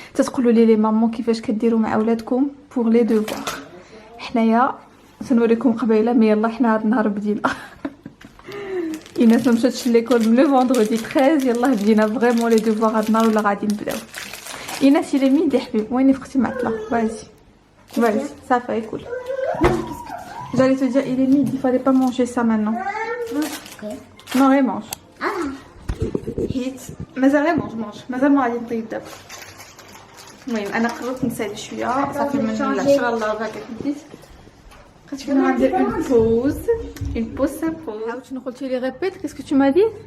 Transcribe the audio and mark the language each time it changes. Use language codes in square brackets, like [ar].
[ar] تتقولوا لي مامون كيفاش كديروا مع اولادكم بور لي دوفوار؟ حنايا سنوريكم قبيله، مي يلا حنا هاد النهار بدينا. ايناس ما مشاتش ليكول من لو فوندردي 13، يلا بدينا فريمون لي دوفوار هاد النهار ولا غادي نبداو. ايناس الى ميدي حبيب، وين فقتي معطله؟ vas-y صافي ياكل. [fr] J'allais te dire, il est midi, il fallait pas manger ça maintenant. Okay. Non, il mange. [ar] حيت مازال غير مازال ما غادي نطيب دابا. المهم انا قررت نسالي شويه صافي من ان شاء الله باقي بديت. قلت لكم غندير اون بوز سامبل. عاود شنو قلتي لي؟ [fr] ريبيت كيسكو تو ما دي.